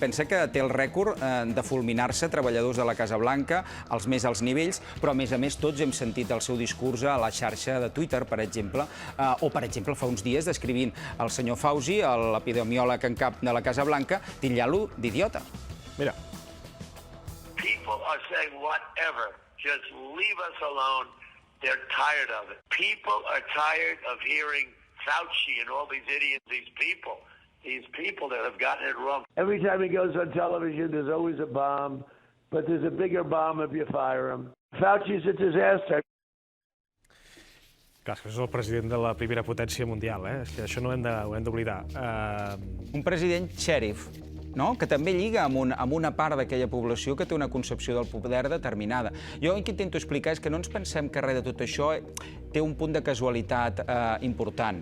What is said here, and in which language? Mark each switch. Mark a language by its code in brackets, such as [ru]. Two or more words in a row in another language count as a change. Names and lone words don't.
[ca] Pensa que té el rècord de fulminar-se treballadors de la Casa Blanca, als més alts nivells, però a més tots hem sentit el seu discurs a la xarxa de Twitter, per exemple, o, per exemple, fa uns dies descrivint el senyor Fauci, l'epidemiòleg en cap de la Casa Blanca, titllant-lo d'idiota. Mira. [en] People are saying whatever. Just leave us alone. They're tired of it. People are tired of hearing Fauci and all these idiots, these people that have gotten it wrong. Every time he goes on television, there's always a bomb, but there's a bigger bomb if you fire him. Fauci's a disaster. [ca] Clar, és el president de la primera potència mundial, És que això no ho hem d'oblidar. Un president xèrif, no? Que també lliga amb una part d'aquella població que té una concepció del poder determinada. Jo el que intento explicar és que no ens pensem que res de tot això té un punt de casualitat important.